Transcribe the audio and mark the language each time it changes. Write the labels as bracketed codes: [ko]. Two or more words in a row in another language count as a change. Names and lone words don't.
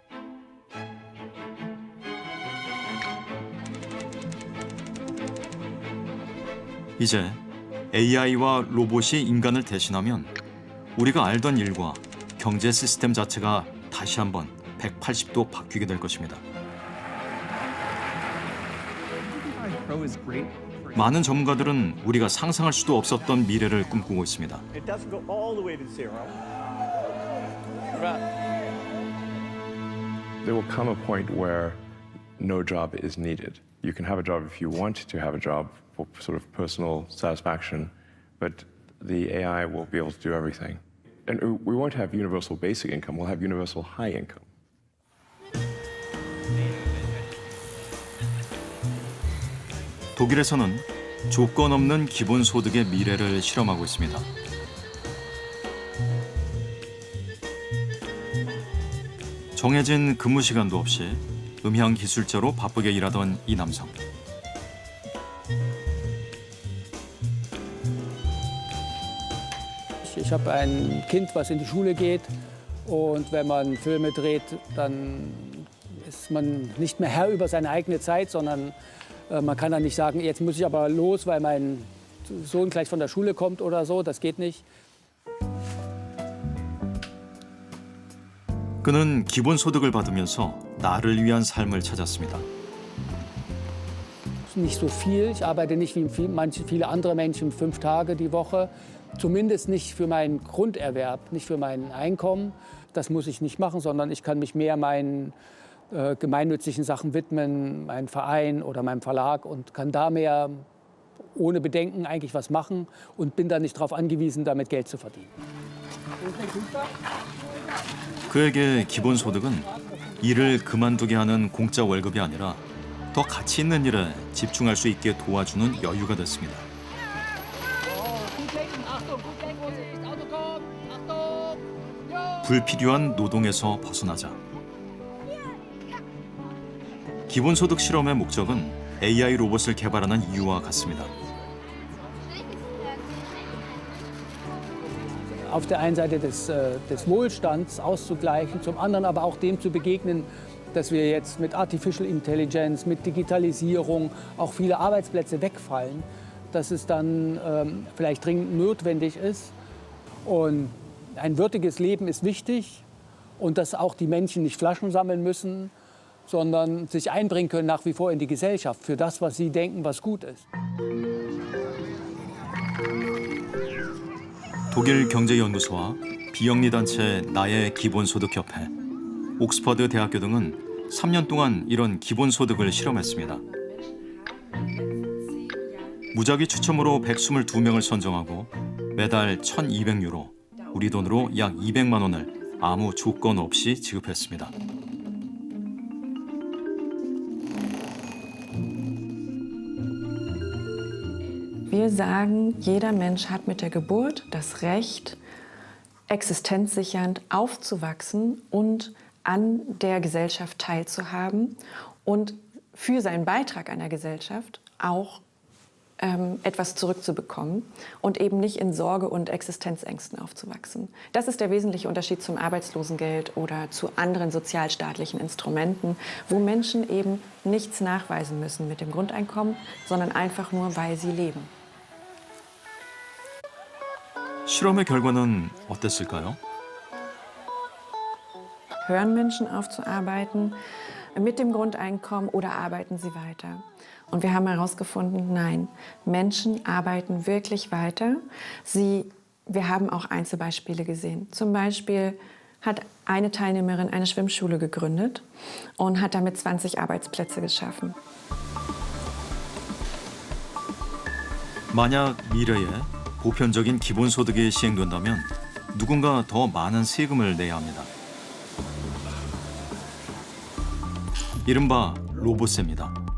[ko] 이제 AI와 로봇이 인간을 대신하면 우리가 알던 일과 경제 시스템 자체가 다시 한번 180도 바뀌게 될 것입니다. 많은 전문가들은 우리가 상상할 수도 없었던 미래를 꿈꾸고 있습니다. [en] It doesn't go all the way to zero. There will come a point where no job is needed. You can have a job if you want to have a job for sort of personal satisfaction, but the AI will be able to do everything. And we won't have universal basic income, we'll have universal high income. [ko] 독일에서는 조건 없는 기본소득의 미래를 실험하고 있습니다. 정해진 근무 시간도 없이 음향 기술자로 바쁘게 일하던 이 남성. [de] Ich habe ein Kind, was in die Schule geht, und wenn man Filme dreht, dann ist man nicht mehr Herr über seine eigene Zeit, sondern man kann dann nicht sagen, jetzt muss ich aber los, weil mein Sohn gleich von der Schule kommt oder so. Das geht nicht. [ko] 그는 기본소득을 받으면서 나를 위한 삶을 찾았습니다. [de] Nicht so viel. Ich arbeite nicht wie viele andere Menschen 5 Tage die Woche. Zumindest nicht für meinen Grunderwerb, nicht für mein Einkommen. Das muss ich nicht machen, sondern ich kann mich mehr meinen gemeinnützlichen Sachen widmen, meinem Verein oder meinem Verlag, und kann da mehr ohne Bedenken eigentlich was machen und bin da nicht darauf angewiesen, damit Geld zu verdienen. [ko] 그에게 기본소득은 일을 그만두게 하는 공짜 월급이 아니라 더 가치 있는 일에 집중할 수 있게 도와주는 여유가 됐습니다. 불필요한 노동에서 벗어나자. 기본소득 실험의 목적은 AI 로봇을 개발하는 이유와 같습니다. [de] auf der einen Seite des Wohlstands auszugleichen, zum anderen aber auch dem zu begegnen, dass wir jetzt mit [en] Artificial Intelligence, [de] mit Digitalisierung auch viele Arbeitsplätze wegfallen, dass es dann vielleicht dringend notwendig ist. Und ein würdiges Leben ist wichtig und dass auch die Menschen nicht Flaschen sammeln müssen, sondern sich einbringen können nach wie vor in die Gesellschaft für das, was sie denken, was gut ist. [ko] 독일 경제연구소와 비영리단체 나의 기본소득협회, 옥스퍼드 대학교 등은 3년 동안 이런 기본소득을 실험했습니다. 무작위 추첨으로 122명을 선정하고 매달 1,200유로, 우리 돈으로 약 200만 원을 아무 조건 없이 지급했습니다. [de] Wir sagen, jeder Mensch hat mit der Geburt das Recht, existenzsichernd aufzuwachsen und an der Gesellschaft teilzuhaben und für seinen Beitrag an der Gesellschaft auch etwas zurückzubekommen und eben nicht in Sorge und Existenzängsten aufzuwachsen. Das ist der wesentliche Unterschied zum Arbeitslosengeld oder zu anderen sozialstaatlichen Instrumenten, wo Menschen eben nichts nachweisen müssen mit dem Grundeinkommen, sondern einfach nur, weil sie leben. [ko] 실험의 결과는 어땠을까요? [de] Hören Menschen auf zu arbeiten mit dem Grundeinkommen oder arbeiten sie weiter? Und wir haben herausgefunden, nein, Menschen arbeiten wirklich weiter. Wir haben auch Einzelbeispiele gesehen. Zum Beispiel hat eine Teilnehmerin eine Schwimmschule gegründet und hat damit 20 Arbeitsplätze geschaffen. [ko] 만약 미래에 보편적인 기본소득이 시행된다면 누군가 더 많은 세금을 내야 합니다. 이른바 로봇세입니다.